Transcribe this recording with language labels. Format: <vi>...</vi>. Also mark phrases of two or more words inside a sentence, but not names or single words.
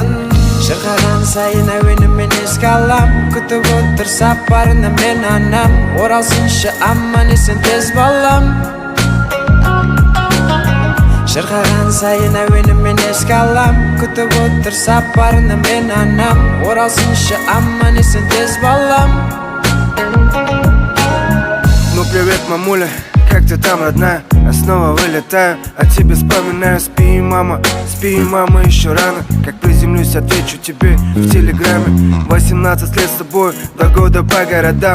<kk>Шырқаған сайын әуенімен еске алам, күтіп отыр сапарына мен анам. Оралсыншы аман есен тез балам. Шырқаған сайын әуенімен еске алам, күтіп отыр сапарына мен анам. Оралсыншы аман есен тез балам.</kk> <ru>Ну привет, мамуля, как ты там, родная? Я снова вылетаю, о тебе вспоминаю. Спи, мама, еще рано. Как приземлюсь, отвечу тебе в телеграме. 18 лет с тобой, 2 года по городам.</ru>